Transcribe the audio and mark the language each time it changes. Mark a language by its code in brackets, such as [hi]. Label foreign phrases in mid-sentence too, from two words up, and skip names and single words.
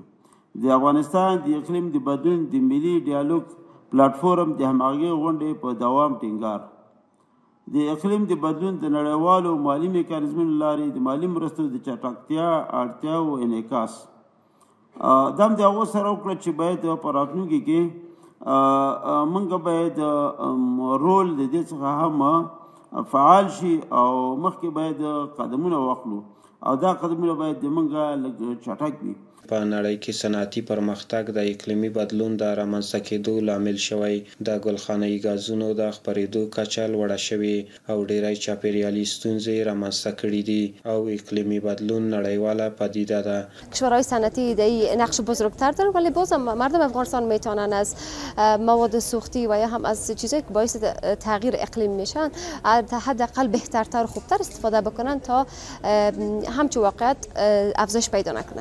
[ps] د افغانستان د اقلیم د بدلون د ملي ډیالوګ پلاټفورم د همغږۍ غونډې په دوام ټینګار، د اقلیم د بدلون د نړیوالو مالي میکانیزمونو لارې د مالي مرستو د چټکتیا اړتیاو انعکاس، دا هم د هغو سره وکړه چې باید په راتلونکي کې موږ باید رول د دې څخه هم فعال شي او مخکې باید قدمونه واخلو او دا قدمونه باید د موږ لږ چټک وي. په نړۍ کې صنعتي پرمختګ د اقلیمي بدلون د رامنځته کېدو لامل شوی، د ګلخانه‌ایي ګازونو د خپرېدو کچه لوړه شوې او ډېری چاپیریالي ستونزې رامنځته کړي دي او اقلیمی بدلون نړیواله پدیده ده. [fa] کشورهای صنعتی ایده نقش بزرگتر دارن ولی بازم مردم افغانستان میتونن از مواد سوختی و یا هم از چیزایی که باعث تغییر اقلیم میشن حداقل بهترتر و خوبتر استفاده بکنن تا همچون واقعیت افزایش پیدا نکنه.